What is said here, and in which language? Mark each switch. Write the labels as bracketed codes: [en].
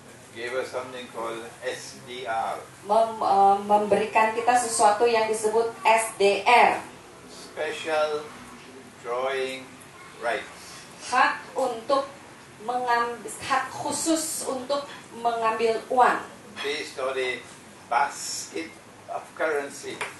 [en] gave us something called SDR, [id] memberikan kita sesuatu yang disebut SDR, [en] Special Drawing Rights. [id] hak khusus untuk mengambil uang, [en] Based on a basket of currency.